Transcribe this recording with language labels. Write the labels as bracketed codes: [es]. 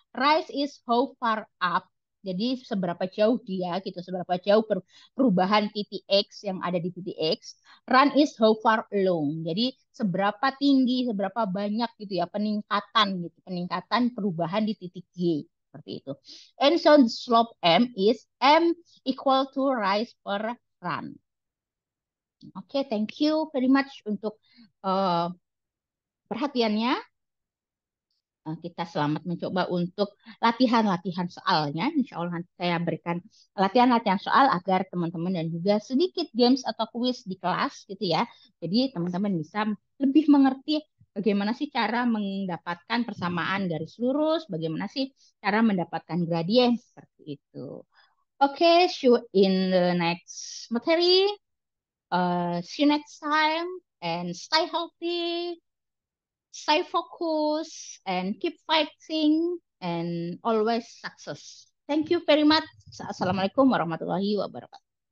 [en] Rise is how far up. [id] Jadi seberapa jauh dia gitu, seberapa jauh perubahan titik X yang ada di titik X. [en] Run is how far along. [id] Jadi seberapa tinggi, seberapa banyak gitu ya peningkatan gitu, peningkatan perubahan di titik Y seperti itu. [en] And so the slope M is M equal to rise per run. Oke, thank you very much [id] untuk perhatiannya. Kita selamat mencoba untuk latihan-latihan soalnya. Insya Allah nanti saya berikan latihan-latihan soal agar teman-teman dan juga sedikit games atau kuis di kelas gitu ya. Jadi teman-teman bisa lebih mengerti bagaimana sih cara mendapatkan persamaan garis lurus, bagaimana sih cara mendapatkan gradien seperti itu. [en] Oke, see you in the next [id] materi. [en] See you next time and stay healthy, stay focused, and keep fighting and always success. Thank you very much. [ar] Assalamualaikum warahmatullahi wabarakatuh.